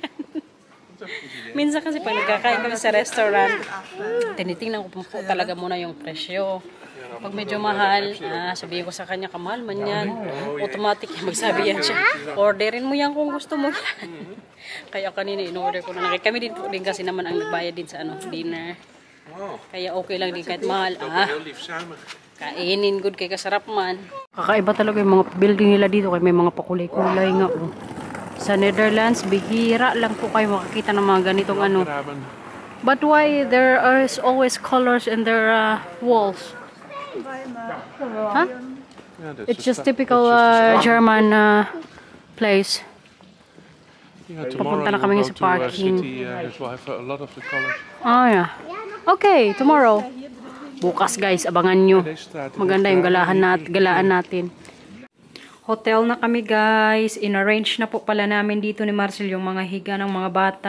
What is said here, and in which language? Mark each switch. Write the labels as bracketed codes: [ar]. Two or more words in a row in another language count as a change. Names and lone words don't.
[tl] Minsan kasi pag nagkakain kami sa restaurant, tinitingnan ko po talaga muna yung presyo. Pag medyo mahal, sabihin ko sa kanya, kamahal man yan. Automatic magsabi yan siya, orderin mo yan kung gusto mo yan. Kaya kanina in-order ko na. Kami din po din kasi naman ang nagbayad din sa ano, dinner. Kaya okay lang din kahit mahal. [nl] Heel lief samen. [tl] Kainin good kay kasarap man. Kakaiba talaga yung mga building nila dito kay may mga pakulay-kulay nga oh. Sa Netherlands, bihira lang po kayo makakita ng mga ganitong ano. [en] But why there is always colors in their walls? Huh? Yeah, It's just typical German place. [tl] Papunta na kami sa parking. [en] Oh yeah. Okay, tomorrow. [tl] Bukas guys, abangan nyo. Maganda yung galaan natin. Hotel na kami guys. In-arrange na po pala namin dito ni Marcel yung mga higa ng mga bata.